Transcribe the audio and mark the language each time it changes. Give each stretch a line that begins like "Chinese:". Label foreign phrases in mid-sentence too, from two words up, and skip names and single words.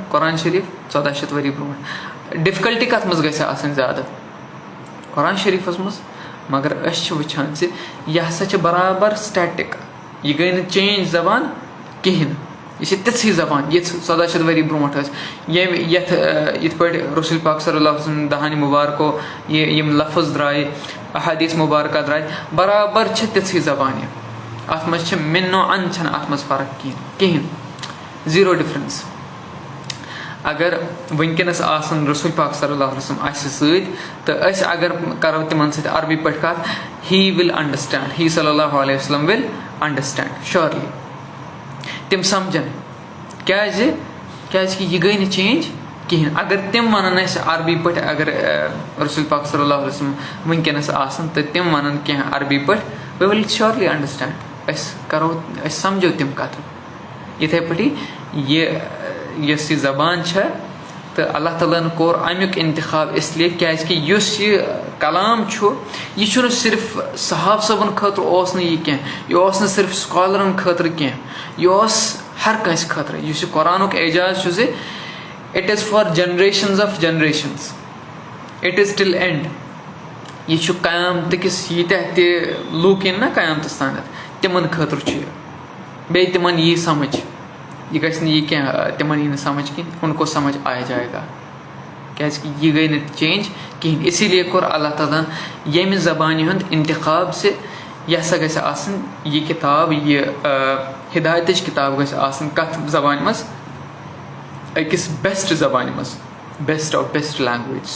Kashmiri: قۄران شریٖف 1400 ؤری برونٛٹھ. ڈِفکلٹی کَتھ منٛز گژھِ آسٕنۍ زیادٕ؟ قۄران شریٖفس منٛز. مگر أسۍ چھِ وٕچھان زِ یہِ ہسا چھِ برابر سٹیٹِک، یہِ گٔے نہٕ چینٛج زبان کِہینۍ. یہِ چھِ تِژھٕے زبان یِژھ 1400 ؤری برونٛٹھ ٲسۍ. یِتھ پٲٹھۍ رسول پاک
Arabic: صلی اللہ علیہ وسلم
Kashmiri: دہانہِ مُبارکو یِم لفظ درٛایہِ، احادیٖث مُبارکہ درٛایہِ، برابر چھِ تِژھٕے زبان یہِ. اَتھ منٛز چھِ مِنو اَن چھنہٕ اَتھ منٛز فرق کِہینۍ،
English: zero difference.
Kashmiri: اگر وٕنکیٚنس آسن رسول پاک
Arabic: صلی اللہ علیہ وسلم
Kashmiri: اَسہِ سۭتۍ تہٕ أسۍ اگر کرو تِمن سۭتۍ عربی پٲٹھۍ کَتھ،
English: he will understand, ہی
Arabic: صلی اللہ علیہ وسلم
English: will understand surely.
Kashmiri: تِم سمجھن. کیازِ کہِ یہِ گٔے نہٕ چینٛج کِہینۍ. اگر تِم وَنن اَسہِ عربی پٲٹھۍ، اگر رسول پاک
Arabic: صلی اللہ علیہ وسلم
Kashmiri: وٕنکیٚنس آسن تہٕ تِم وَنن کیٚنٛہہ عربی پٲٹھۍ،
English: we will surely understand.
Kashmiri: أسۍ سمجھو تِم کَتھٕ. یِتھے پٲٹھی یۄس یہِ زبان چھےٚ تہٕ اللہ تعالیٰ ہن کوٚر اَمیُک اِنتِخاب اِسلیے کیازِ کہِ یُس یہِ کلام چھُ یہِ چھُنہٕ صرف صحابہ صٲبن خٲطرٕ اوس نہٕ یہِ کیٚنٛہہ، یہِ اوس نہٕ صرف سکالرن خٲطرٕ کیٚنٛہہ، یہِ اوس ہر کٲنٛسہِ خٲطرٕ. یُس یہِ قۄرانُک اعجاز چھُ زِ
English: it is for generations of generations, it is till end.
Kashmiri: یہِ چھُ قیامتٕکِس ییٖتیاہ تہِ لوٗکھ یِن نا قیامتس تانٮ۪تھ تِمن خٲطرٕ چھُ یہِ. بیٚیہِ تِمن یی سمجھ، یہِ گژھِ نہٕ یہِ کیٚنٛہہ تِمن یی نہٕ سمجھ کِہینۍ.
Urdu: ان کو سمجھ آ جائے گا.
Kashmiri: کیازِ کہِ یہِ گٔے نہٕ چینٛج کِہینۍ. اسی لیے کوٚر اللہ تعالیٰ ہن ییٚمہِ زبانہِ ہُنٛد انتخاب زِ یہِ ہسا گژھِ آسٕنۍ یہِ کِتاب، یہِ ہِدایتٕچ کِتاب گژھِ آسٕنۍ کَتھ زبانہِ منٛز؟ أکِس بیسٹ زبانہِ منٛز،
English: best of best languages.